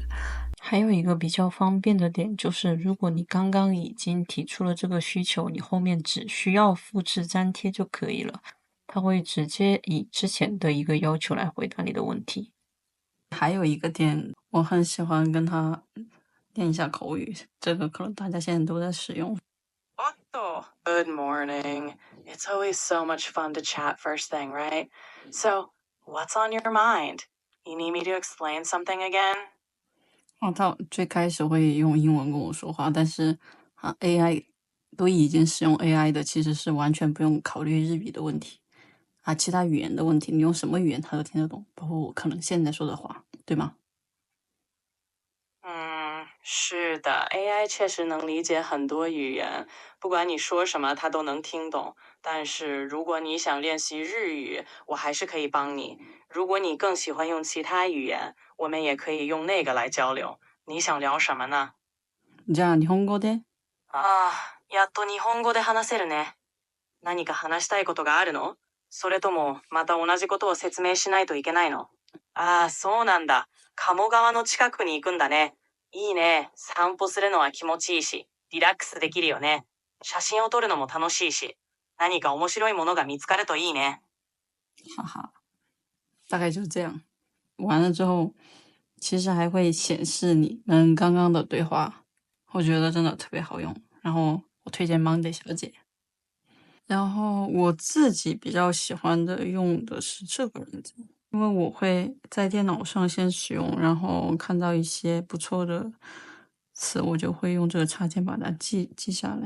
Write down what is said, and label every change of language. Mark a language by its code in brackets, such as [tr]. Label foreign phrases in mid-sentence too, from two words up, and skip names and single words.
[zh] 还有一个比较方便的点就是，如果你刚刚已经提出了这个需求，你后面只需要复制粘贴就可以了，它会直接以之前的一个要求来回答你的问题。还有一个点，我很喜欢跟他练一下口语，这个可能大家现在都在使用。 [en] Good morning. It's always so much fun to chat first thing, right? So, What's on your mind? You need me to explain something again? [zh] 他最开始会用英文跟我说话，但是AI 都已经使用 AI 的，其实是完全不用考虑日语的问题其他语言的问题，你用什么语言他都听得懂，包括我可能现在说的话，对吗？是的 ，AI 确实能理解很多语言，不管你说什么，它都能听懂。但是如果你想练习日语，我还是可以帮你。如果你更喜欢用其他语言，我们也可以用那个来交流。你想聊什么呢？ [ja] じゃあ日本語で。やっと日本語で話せるね。何か話したいことがあるの？それともまた同じことを説明しないといけないの？そうなんだ。鴨川の近くに行くんだね。いいね。散歩するのは気持ちいいし、リラックスできるよね。写真を撮るのも楽しいし、何か面白いものが見つかるといいね。 [zh] 哈哈，大概就是这样。完了之后，其实还会显示你们刚刚的对话，我觉得真的特别好用。然后我推荐 Monday 小姐。然后我自己比较喜欢的用的是这个软件，因为我会在电脑上先使用，然后看到一些不错的词，我就会用这个插件把它记下来。